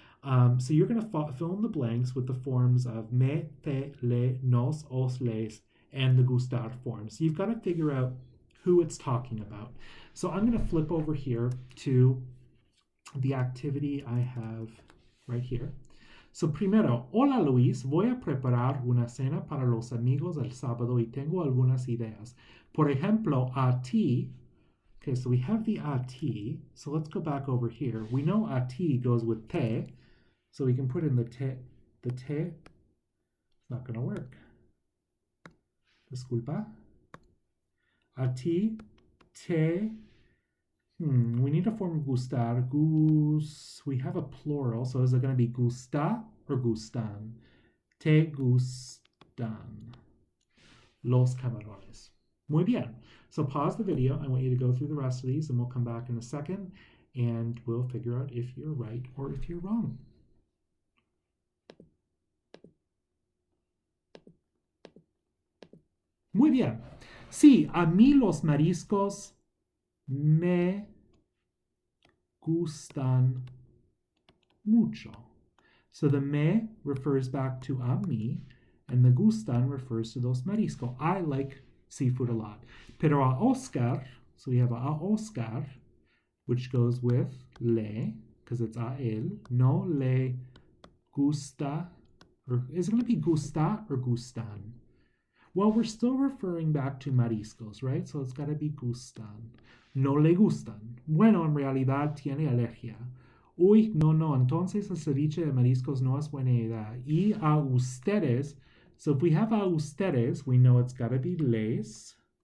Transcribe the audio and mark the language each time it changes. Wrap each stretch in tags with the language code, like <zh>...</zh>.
<en>So you're going to fill in the blanks with the forms of me, te, le, nos, os, les, and the gustar forms. So you've got to figure out who it's talking about. So I'm going to flip over here to the activity I have right here.</en> <es>So primero, hola Luis, voy a preparar una cena para los amigos el sábado y tengo algunas ideas. Por ejemplo, a ti.</es> <en>Okay, so we have the a ti. So let's go back over here. We know a ti goes with te. So we can put in the te. The te. It's not going to work.</en> <es>Disculpa.</es> <en>A ti, te. We need a form of gustar. We have a plural. So is it going to be gusta or gustan?</en> <es>Te gustan los camarones. Muy bien.</es> <en>So pause the video. I want you to go through the rest of these and we'll come back in a second and we'll figure out if you're right or if you're wrong.</en> <es>Muy bien. Sí, a mí los mariscos me gustan mucho.</es> <en>So the me refers back to a mí, and the gustan refers to los mariscos. I like seafood a lot.</en> <es>Pero a Oscar,</es> <en>so we have a Oscar, which goes with le, because it's a él.</en> <es>No le gusta,</es> <en>or is it going to be gusta or gustan? Well, we're still referring back to mariscos, right? So it's got to be gustan.</en> <es>No le gustan. Bueno, en realidad tiene alergia. Uy, no, entonces el ceviche de mariscos no es buena idea. Y a ustedes,</es> <en>so if we have a ustedes, we know it's got to be les.</en>